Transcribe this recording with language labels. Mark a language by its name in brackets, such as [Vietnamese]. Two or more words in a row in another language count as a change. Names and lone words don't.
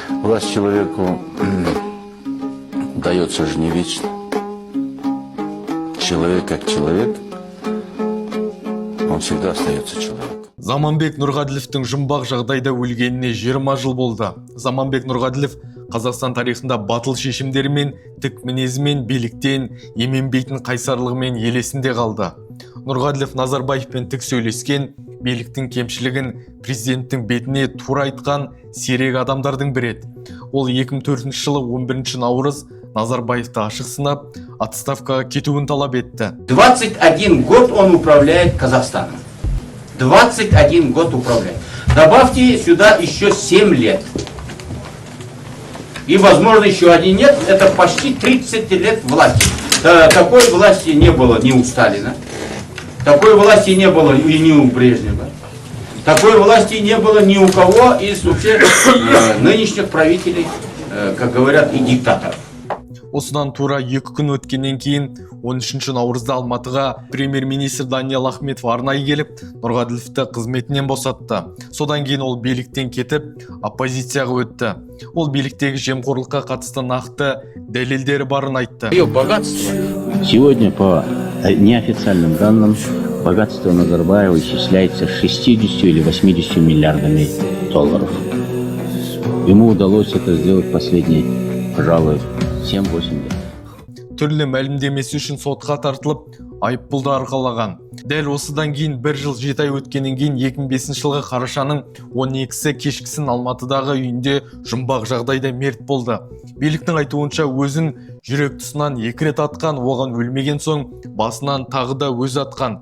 [Russian] Власть человеку дается же не вечно. Человек как человек, он всегда остается человеком. [Kazakh] Заманбек Нұрғаділовтың жұмбақ жағдайда өлгеніне 20 жыл болды. Заманбек Нұрғаділов Қазақстан тарихында батыл шешімдерімен, тік мінезімен, биліктен, еменбейтін қайсарлығымен елесінде қалды. Нұрғаділов Назарбаевпен тік сөйлескен, биліктің кемшілігін президенттің бетіне тура айтқан сирек адамдардың бірі еді. Ол 2004 жылы 11 наурыз Назарбаевты ашық сынап, отставкаға кетуін талап етті. [Russian] 21 год он управляет Казахстаном. 21 год управляет. Добавьте сюда еще 7 лет. И, возможно, еще один нет. Это почти 30 лет власти. Такой власти не было ни у Сталина. Такой власти не было и ни у Брежнева. Такой власти не было ни у кого из вообще нынешних правителей, как говорят, и диктаторов. [Kazakh] Осыдан тура 2 күн өткеннен кейін 13 наурызда Алматыға премьер-министр Даниал Ахметов арнайы келіп, Нұрғаділовті қызметінен босатты. Содан кейін ол биліктен кетіп, оппозицияға өтті. Ол биліктегі жемқорлыққа қатысты нақты дәлелдері барын айтты. [Russian] Сегодня по неофициальным данным богатство Назарбаева исчисляется 60 или 80 миллиардами долларов. Ему удалось это сделать последние, пожалуй, 7-8 лет. [Kazakh] Түрлі мәлімдемесі үшін сотқа тартылып, айыппұлды арқалаған. Дәл осыдан кейін 1 жыл 7 ай өткеннен кейін 2005 жылғы қарашаның 12-сі кешкісін Алматыдағы үйінде жұмбақ жағдайда мерт болды. Биліктің айтуынша өзін жүрек тұсынан 2 рет атқан, оған өлмеген соң басынан тағы да өз атқан.